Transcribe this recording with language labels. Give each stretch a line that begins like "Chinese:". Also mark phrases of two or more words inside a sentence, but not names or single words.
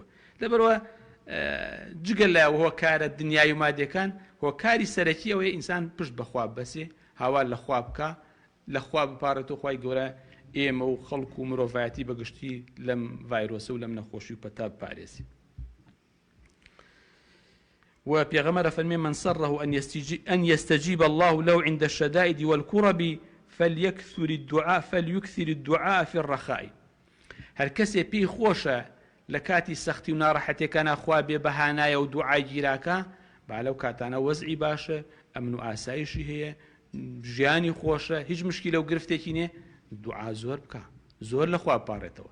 Central Kurdish: لەبەرەوە جگەل لە هۆکارە دنیای و مادیەکان، هۆکاری سەرەکی ئەوەیە ئینسان پشت بەخوا بەسێ، هاوار لە خوا بکە، لە خوا بپارێتەوە خوای گەورە ئێمە و خەڵک و مرۆڤایەتی بەگشتی لەم ڤایرۆسە و لەم نەخۆشی و پەتا بپارێزی. و پێغەمبەر فەرمێ
Arabic: من سره أن يستجيب الله له عند الشدائد والكرب فليكثر الدعاء في الرخاء.
Central Kurdish: هەر کەسێ پێی خۆشە لە کاتی سەختی و ناڕەحەتیەکانە خوا بێ بەهانایە و دوعای گیراکە، با لەو کاتانە وەزعی باشە، ئەمن و ئاسایشی هەیە، ژیانی خۆشە، هیچ مشکلە و گرفتێکی نییە، دوعا زۆر بکە، زۆر لە خوا بپارێتەوە.